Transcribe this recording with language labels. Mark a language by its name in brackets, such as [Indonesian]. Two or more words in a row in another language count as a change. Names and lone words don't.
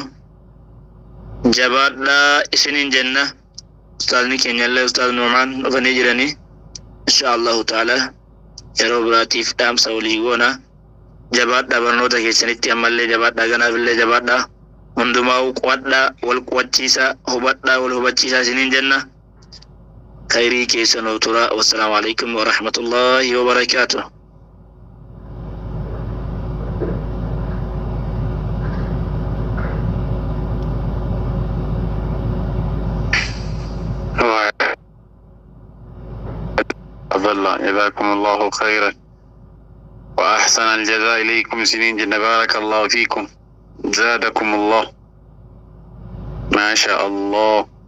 [Oromo] jabaadhaa isiniin jenna ustaazni keenyallee ustaaz Nuumaan dhufanii jiranii [Arabic] إن شاء الله تعالى [Oromo] yeroo biraatiif dhaamsa walii goona jabaadhaa barnoota keessanitti ammallee jabaadhaa ganaafillee jabaadhaa hundumaa qo'adhaa wal qo'achiisaa hubadhaa wal hubachiisaa isiniin jenna khayrii keessanuu tura [Arabic] والسلام عليكم ورحمة الله وبركاته جزاكم الله خيرا وأحسن الجزاء إليكم سنين جنة بارك الله فيكم زادكم الله ما شاء الله